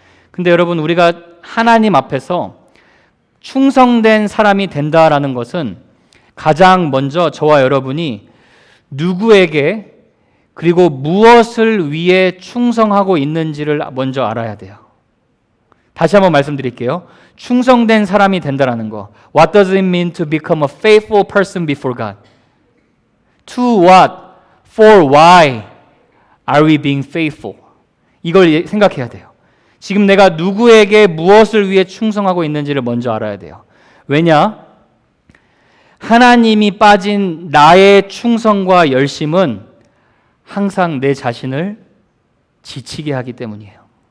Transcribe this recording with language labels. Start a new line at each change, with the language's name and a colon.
Korean: 근데 여러분, 우리가 하나님 앞에서 충성된 사람이 된다라는 것은 가장 먼저 저와 여러분이 누구에게 그리고 무엇을 위해 충성하고 있는지를 먼저 알아야 돼요. 다시 한번 말씀드릴게요. 충성된 사람이 된다라는 거.
English: What does it mean to become a faithful person before God? To what? For why are we being faithful?
Korean: 이걸 생각해야 돼요. 지금 내가 누구에게 무엇을 위해 충성하고 있는지를 먼저 알아야 돼요. 왜냐? 하나님이 빠진 나의 충성과 열심은 항상 내 자신을 지치게 하기 때문이에요.